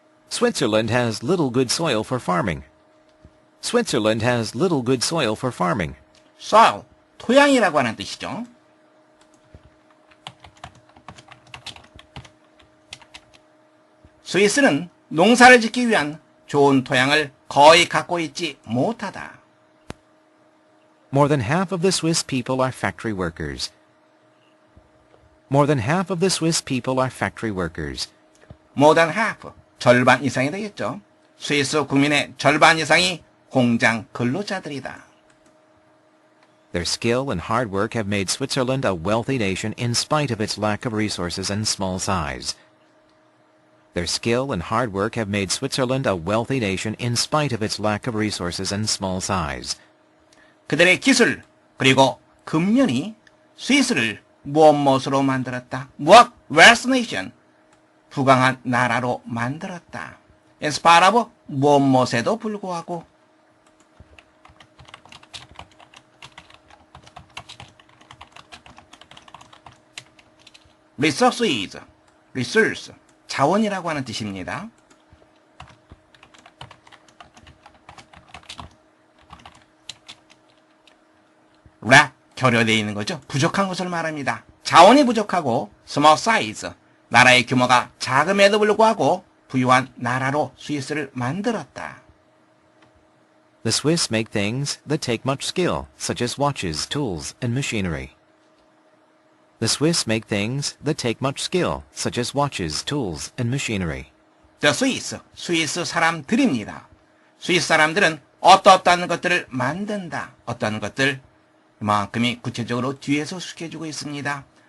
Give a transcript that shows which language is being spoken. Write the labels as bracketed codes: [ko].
[en] Switzerland has little good soil for farming. Switzerland has little good soil for farming. [ko] soil, 토양이라고 하는 뜻이죠. 스위스는 농사를 짓기 위한 좋은 토양을 거의 갖고 있지 못하다. [en] More than half of the Swiss people are factory workers. More than half of the Swiss people are factory workers. More than half, [ko] 절반 이상이 되겠죠. 스위스 국민의 절반 이상이 공장 근로자들이다. [en] Their skill and hard work have made Switzerland a wealthy nation in spite of its lack of resources and small size. Their skill and hard work have made Switzerland a wealthy nation in spite of its lack of resources and small size. [ko] 그들의 기술 그리고 금년이 스위스를 무엇으로 만들었다. 무엇? [en] wealth nation. [ko] 부강한 나라로 만들었다. [en] in spite of [ko] 무엇에도 불구하고 resources, resource, 자원이라고 하는 뜻입니다. lack, 결여되어 있는 거죠. 부족한 것을 말합니다. 자원이 부족하고 [en] small size, [ko] 나라의 규모가 작음에도 불구하고 부유한 나라로 스위스를 만들었다. [en] The Swiss make things that take much skill, such as watches, tools, and machinery. The Swiss make things that take much skill, such as watches, tools, and machinery. The Swiss, [ko] 스위스 사람들입니다. 스위스 사람들은 어떠한 것들을 만든다. 어떠한 것들, 이만큼이 구체적으로 뒤에서 숙여주고 있습니다.